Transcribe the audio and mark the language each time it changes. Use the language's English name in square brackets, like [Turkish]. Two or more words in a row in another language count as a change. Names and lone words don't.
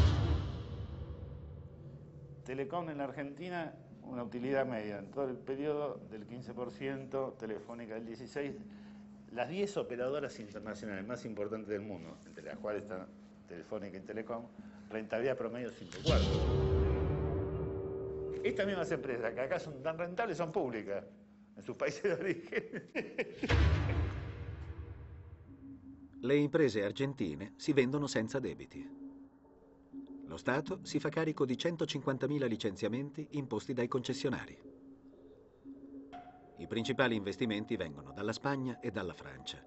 [Spanish] Telecom en la Argentina, una utilidad media, en todo el periodo del 15%, Telefónica del 16%, las 10 operadoras internacionales más importantes del mundo, entre las cuales están Telefónica y Telecom, rentabilidad promedio 5,4. Estas mismas empresas, que acá son tan rentables, son públicas, en sus países de origen. [Italian] Le imprese argentine si vendono senza debiti. Lo Stato si fa carico di 150.000 licenziamenti imposti dai concessionari. I principali investimenti vengono dalla Spagna e dalla Francia.